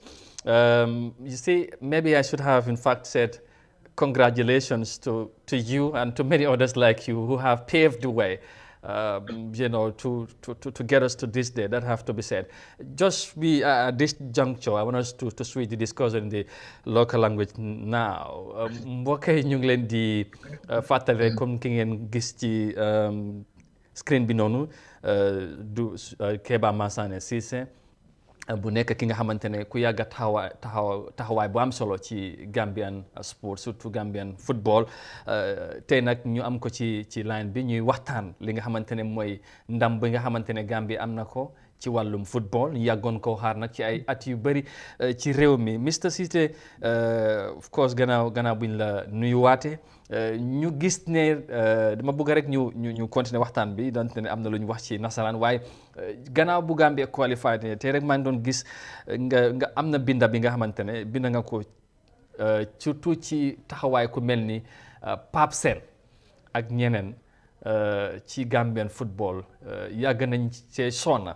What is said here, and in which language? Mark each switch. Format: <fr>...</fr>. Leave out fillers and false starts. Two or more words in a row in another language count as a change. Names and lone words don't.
<en>You see, maybe I should have in fact said congratulations to you and to many others like you who have paved the way, to get us to this day. That have to be said. Just at this juncture, I want us to switch the discussion in the local language now.</en> <wo>Mbokk yi ñu ngi leen di fàttali rek comme ki ngeen gis ci screen bi noonu du Keba Massane Cissé bu nekk ki nga xamante ne ku yàgg taxawaay bu am solo ci</wo> <en>Gambian sport,</en> <wo>surtout</wo> <en>Gambian football.</en> <wo>Tey nag ñu am ko ci line bi ñuy waxtaan li nga xamante ne mooy ndam bi nga xamante ne Gambie am na ko ci wàllum football. ñu yàggoon koo xaar nag ci ay at yu bëri ci réew mi. Mr Cissé,</wo> <en>of course</en> <wo>gannaaw buñ la nuyuwaate ñu gis ne dama bëgg rek ñu continuer waxtaan bi donte ne am na lu ñu wax ci nasaraan, waaye gannaaw bu Gambie qualified ne tey rek maa ngi doon gis nga am na binda bi nga xamante ne binda nga ko surtout ci taxawaay ku mel ni Pape Sène ak ñeneen ci</wo> <en>Gambian football</en> <wo>yàgg nañ ci sonna.</wo>